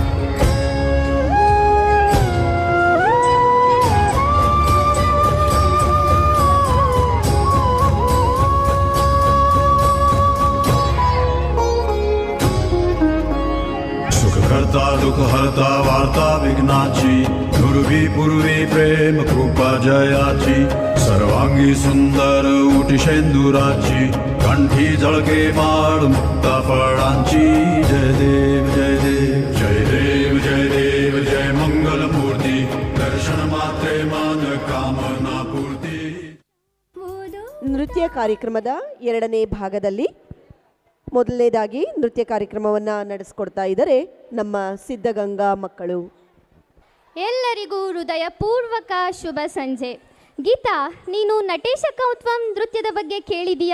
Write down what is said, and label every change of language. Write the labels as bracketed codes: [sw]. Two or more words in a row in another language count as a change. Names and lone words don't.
[mr] सुखकर्ता दुःखहर्ता वार्ता विघ्नाची दुर्वी पूर्वी प्रेम कृपा जयाची सर्वांगी सुंदर उटिशेंदुराची कंठी जळके माळ मुक्ता फळांची. जय देव जय देव जय देव जय देव जय मंगलमूर्ती दर्शन मात्रे मान कामना पूर्ती. [kn] ನೃತ್ಯ ಕಾರ್ಯಕ್ರಮದ ಎರಡನೇ ಭಾಗದಲ್ಲಿ ಮೊದಲನೇದಾಗಿ ನೃತ್ಯ ಕಾರ್ಯಕ್ರಮವನ್ನು ನಡೆಸಿಕೊಡ್ತಾ ಇದ್ದಾರೆ ನಮ್ಮ ಸಿದ್ಧಗಂಗಾ ಮಕ್ಕಳು. ಎಲ್ಲರಿಗೂ ಹೃದಯಪೂರ್ವಕ ಶುಭ ಸಂಜೆ. ಗೀತಾ, ನೀನು ನಟೇಶ ಕೌತ್ವಂ ನೃತ್ಯದ ಬಗ್ಗೆ ಕೇಳಿದೀಯಾ?